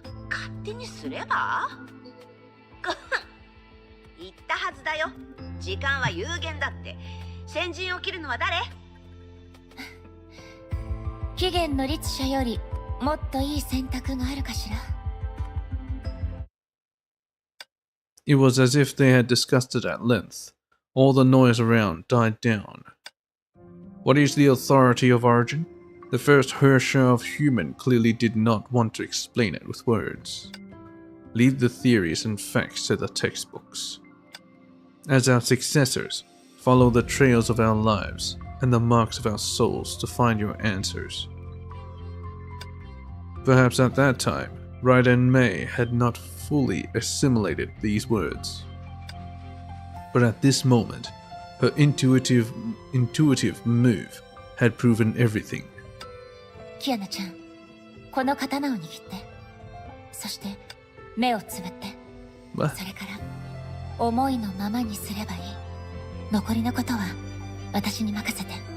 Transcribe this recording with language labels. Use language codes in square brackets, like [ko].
[ja] 勝手にすれば言ったはずだよ。時間は有限だって。先陣を切るのは誰？期限の律者よりもっといい選択があるかしら。 [en] It was as if they had discussed it at length. All the noise around died down. What is the authority of origin? The first Herrscher of Human clearly did not want to explain it with words. Leave the theories and facts to the textbooks. As our successors, follow the trails of our lives and the marks of our souls to find your answers. Perhaps at that time, Raiden Mei had not fully assimilated these words. But at this moment, her intuitive move had proven everything. [ja] キアナちゃん、この刀を握って、そして目をつぶって、 [en] What? [ja] それから思いのままにすればいい。残りのことは私に任せて。